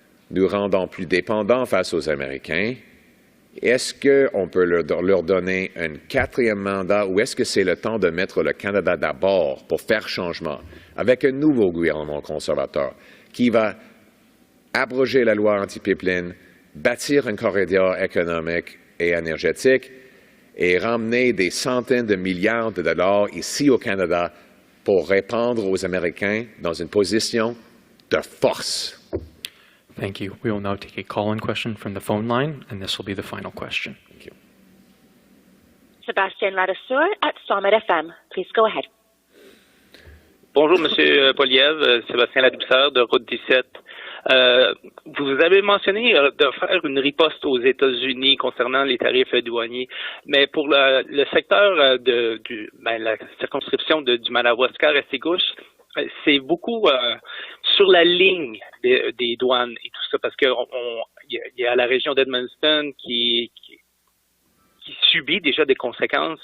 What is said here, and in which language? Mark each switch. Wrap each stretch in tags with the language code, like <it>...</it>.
<fr>nous rendant plus dépendants face aux Américains, est-ce qu'on peut leur donner un quatrième mandat ou est-ce que c'est le temps de mettre le Canada d'abord pour faire changement avec un nouveau gouvernement conservateur qui va abroger la loi anti-pipeline, bâtir un corridor économique et énergétique et ramener des centaines de milliards de dollars ici au Canada pour répondre aux Américains dans une position de force?</fr> <en>Thank you. We will now take a call-in question from the phone line, and this will be the final question. Thank you. Sébastien Ladesseur at Summit FM. Please go ahead.</en> <fr>Bonjour, Monsieur Poilievre, Sébastien Ladouceur de Route 17. Vous avez mentionné de faire une riposte aux États-Unis concernant les tarifs douaniers, mais pour le secteur la circonscription du Madawaska-Restigouche, c'est beaucoup sur la ligne des douanes et tout ça, parce que il y a la région d'Edmundston qui subit déjà des conséquences.</fr>